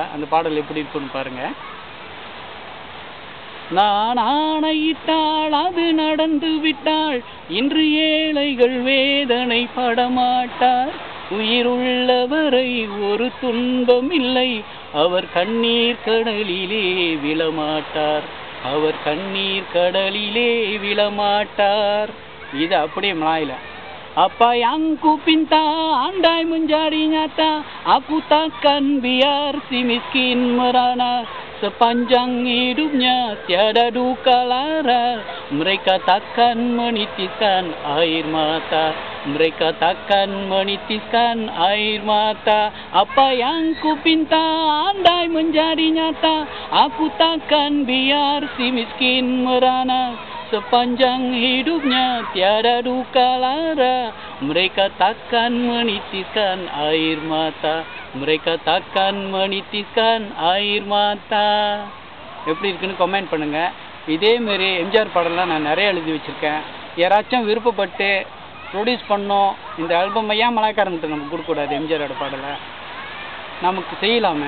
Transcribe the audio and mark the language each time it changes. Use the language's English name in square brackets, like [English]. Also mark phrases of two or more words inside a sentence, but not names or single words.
[Tamil] அந்த பாடல் எப்படி இருக்குன்னு பாருங்கள். நான் ஆணையிட்டால் அது நடந்து விட்டால் இன்று ஏழைகள் வேதனை படமாட்டார். உயிருள்ளவரை ஒரு துன்பம் இல்லை, அவர் கண்ணீர் கடலிலே விழமாட்டார். இது அப்படியே மலாயில. [Malay] Apa yang ku pinta andai menjadi nyata, aku takkan biar si miskin merana. Sepanjang hidupnya tiada duka lara, mereka takkan menitiskan air mata. Apa yang ku pinta andai menjadi nyata, aku takkan biar si miskin merana. Sepanjang hidupnya tiada duka lara, mereka takkan menitiskan air mata. [Tamil] எப்படி இருக்குன்னு கமெண்ட் பண்ணுங்க. இதே மாதிரி எம்ஜிஆர் பாடலாம் நான் நிறைய எழுதி வச்சிருக்கேன். யாராச்சும் விருப்பப்பட்டு ப்ரொடியூஸ் பண்ணோம், இந்த ஆல்பம் ஏன் மலாய்க்காரன்ட்டு நமக்கு கொடுக்கக்கூடாது? எம்ஜிஆரோட பாடலை நமக்கு செய்யலாமே.